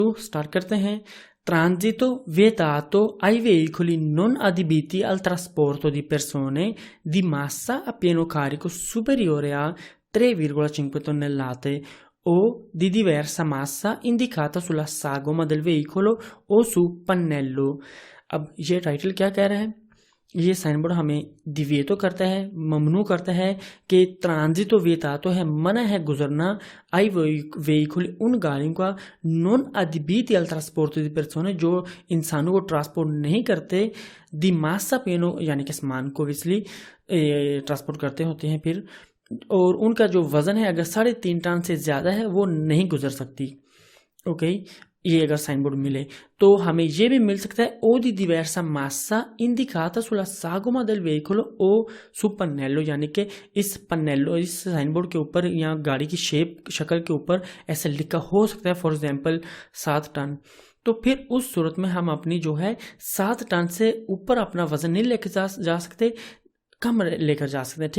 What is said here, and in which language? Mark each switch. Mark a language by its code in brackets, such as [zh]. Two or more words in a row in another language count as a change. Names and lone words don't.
[hi] तो स्टार्ट करते हैं। [it] Transito vietato ai veicoli non adibiti al trasporto di persone di massa a pieno carico superiore a 3,5 tonnellate o di diversa massa indicata sulla sagoma del veicolo o su pannello। [hi] अब ये टाइटल क्या कह रहा है? ये [en] sign board [hi] हमें दिव्यतो करता है, ममनू करता है कि [it] transito vietato [hi] है, मना है गुजरना, [it] ai veicoli [hi] उन गाड़ियों का, [it] non adibiti al trasporto di persone [hi] जो इंसानों को ट्रांसपोर्ट नहीं करते, [it] di massa pieno [hi] यानी कि सामान को विसली ट्रांसपोर्ट करते होते हैं फिर, और उनका जो वजन है अगर 3.5 टन से ज़्यादा है वो नहीं गुजर सकती। ओके, ये अगर [en] sign board [hi] मिले तो हमें ये भी मिल सकता है [it] o di diversa massa indicata sulla sagoma del veicolo o su pannello, [hi] यानी कि इस पन्नेलो, इस [en] sign board [hi] के ऊपर या गाड़ी की शक्ल के ऊपर ऐसा लिखा हो सकता है, [en] for example [hi] 7 टन। तो फिर उस सूरत में हम अपनी जो है 7 टन से ऊपर अपना वजन नहीं लेकर जा सकते, कम लेकर जा सकते हैं।